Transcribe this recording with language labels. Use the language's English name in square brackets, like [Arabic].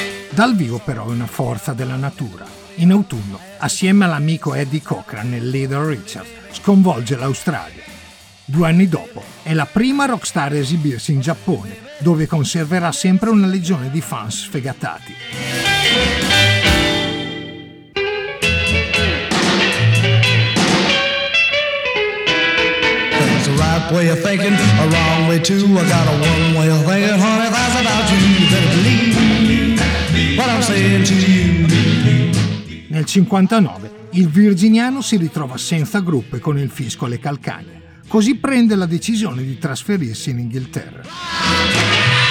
[Italian] Dal vivo però è una forza della natura. In autunno, assieme all'amico Eddie Cochran e Little Richard, sconvolge l'Australia. Due anni dopo, è la prima rockstar a esibirsi in Giappone, dove conserverà sempre una legione di fans sfegatati. [English] There's a right way of thinking, a wrong way too. I got a one way of thinking, honey, that's about you. You better believe what I'm saying to you. [Italian] Nel 59 il virginiano si ritrova senza gruppo e con il fisco alle calcagna, così prende la decisione di trasferirsi in Inghilterra.